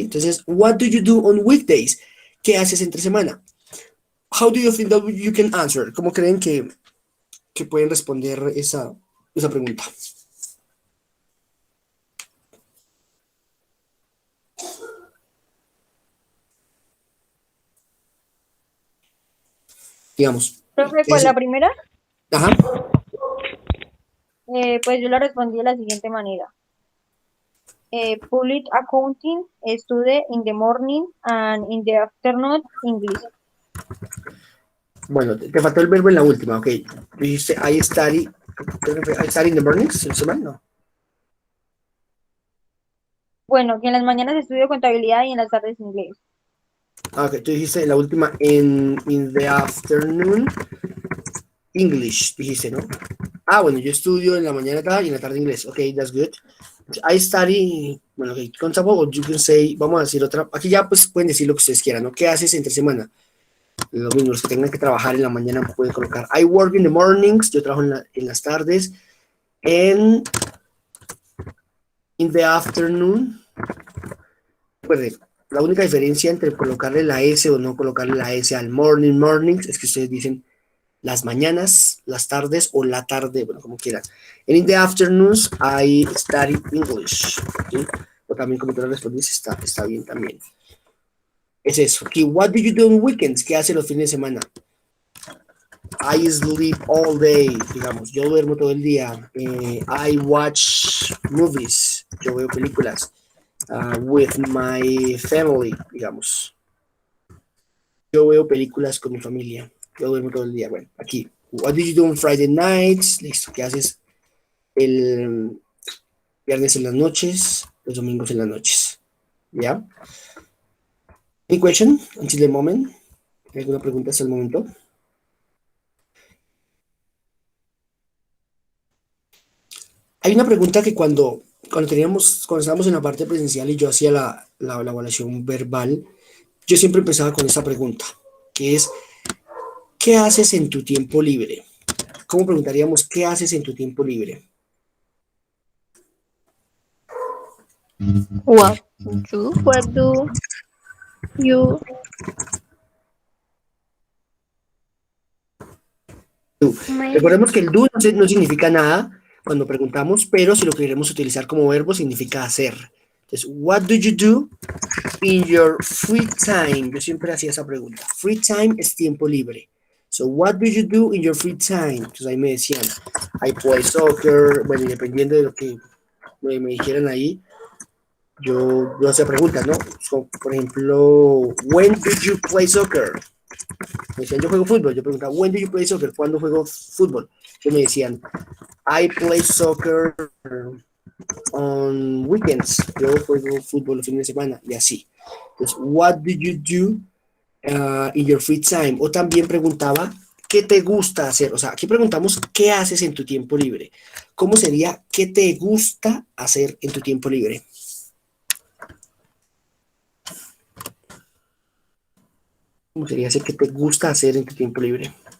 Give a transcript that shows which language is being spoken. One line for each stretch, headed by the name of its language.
English: Entonces, what do you do on weekdays?
Spanish: ¿Qué haces entre semana?
English: How do you think that you can answer?
Spanish: ¿Cómo creen que pueden responder esa pregunta? Digamos. Profe, ¿cuál es la primera? Ajá. Pues yo la respondí de la siguiente manera.
English: Public accounting, study in the morning and in the afternoon English.
Spanish: Bueno, te faltó el verbo en la última, ok.
English: Dijiste I study in the mornings,
Spanish: ¿en semana? No. Bueno, que en las mañanas estudio contabilidad y en las tardes inglés. Ah, ok, tú dijiste la última
English: in the afternoon English,
Spanish: dijiste, ¿no? Ah, bueno, yo estudio en la mañana acá y en la tarde inglés.
English: Ok, that's good. I study,
Spanish: bueno, ok, contable, or you can say, vamos a decir otra. Aquí ya pues pueden decir lo que ustedes quieran, ¿no? ¿Qué haces entre semana? Lo mismo, los que tengan que trabajar en la mañana pueden colocar
English: I work in the mornings,
Spanish: yo trabajo en las tardes.
English: And in the afternoon,
Spanish: recuerden, la única diferencia entre colocarle la S o no colocarle la S al mornings es que ustedes dicen las mañanas, las tardes o la tarde, bueno, como quieran.
English: And in the afternoons, I study English.
Spanish: ¿Sí? O también como tú lo respondiste, está bien también. Es eso. Aquí,
English: what do you do on weekends?
Spanish: ¿Qué hace los fines de semana?
English: I sleep all day,
Spanish: digamos. Yo duermo todo el día.
English: I watch movies.
Spanish: Yo veo películas.
English: With my family, digamos.
Spanish: Yo veo películas con mi familia. Yo duermo todo el día. Bueno, aquí.
English: What do you do on Friday nights?
Spanish: Listo. ¿Qué haces el viernes en las noches? Los domingos en las noches. ¿Ya?
English: Any question until the moment?
Spanish: ¿Alguna pregunta hasta el momento? Hay una pregunta que cuando estábamos en la parte presencial y yo hacía la evaluación verbal, yo siempre empezaba con esa pregunta, que es, ¿qué haces en tu tiempo libre? ¿Cómo preguntaríamos qué haces en tu tiempo libre?
English: What do you
Spanish: Recordemos que el do no significa nada cuando preguntamos, pero si lo queremos utilizar como verbo significa hacer.
English: Entonces, what do you do in your free time?
Spanish: Yo siempre hacía esa pregunta. Free time es tiempo libre.
English: So, what do you do in your free time?
Spanish: Entonces ahí me decían,
English: I play soccer.
Spanish: Bueno, y dependiendo de lo que me dijeran ahí, yo hacía preguntas, ¿no?
English: So,
Spanish: por ejemplo,
English: when do you play soccer?
Spanish: Me decían, yo juego fútbol. Yo preguntaba,
English: when do you play soccer?
Spanish: ¿Cuándo juego fútbol? Entonces me decían,
English: I play soccer on weekends.
Spanish: Yo juego fútbol los fines de semana y así.
English: Entonces, what do you do in your free time?
Spanish: O también preguntaba, ¿qué te gusta hacer? O sea, aquí preguntamos, ¿qué haces en tu tiempo libre? ¿Cómo sería, qué te gusta hacer en tu tiempo libre? ¿Cómo sería ese que te gusta hacer en tu tiempo libre?